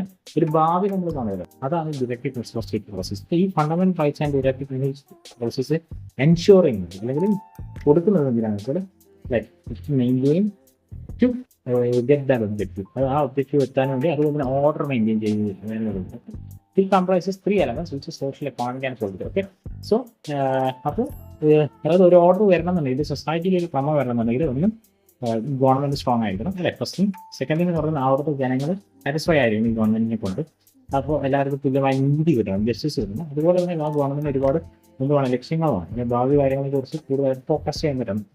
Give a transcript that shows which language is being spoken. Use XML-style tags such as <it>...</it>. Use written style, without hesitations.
<ml>അങ്ങനെ ഒരു ഭാവി നമ്മൾ കാണുന്നത്. അതാണ് deductive principle of state policies. ഈ fundamental rights and deductive principle policies ensure ചെയ്യുന്നത്, അല്ലെങ്കിൽ കൊടുക്കുന്നത് എന്തിനാണെന്ന് വെച്ചാൽ</ml> <en>Maintain to get that objective.</en> <ml>ആ ഒബ്ജക്റ്റീവ് എത്താൻ വേണ്ടി അതുപോലെ തന്നെ ഓർഡർ മെയിൻറ്റെയിൻ ചെയ്യുന്നത്.</ml> <en>It comprises 3 elements, which is social, economic and political.</en> <ml>Okay, so അപ്പോൾ അതായത് ഒരു ഓർഡർ വരണമെന്നുണ്ടെങ്കിൽ, സൊസൈറ്റിയിൽ ഒരു ക്രമം വരണമെന്നുണ്ടെങ്കിൽ ഒന്നും ഗവൺമെന്റ് സ്ട്രോങ് ആയിരിക്കണം, അല്ലേ? ഫസ്റ്റും സെക്കൻഡിൽ എന്ന് പറയുന്നത് അവിടുത്തെ ജനങ്ങൾ സാറ്റിസ്ഫൈ ആയിരിക്കും ഈ ഗവൺമെന്റിനെ കൊണ്ട്. അപ്പോൾ എല്ലാവർക്കും തുല്യമായ നീതി കിട്ടണം, ജസ്റ്റിസ് കിട്ടണം. അതുപോലെ തന്നെ ആ ഗവൺമെന്റിന് ഒരുപാട് എന്തുവാണ് ലക്ഷ്യങ്ങളാണ്, ഭാവി കാര്യങ്ങളെ കുറിച്ച് കൂടുതൽ ഫോക്കസ് ചെയ്യാൻ പറ്റണം.</ml>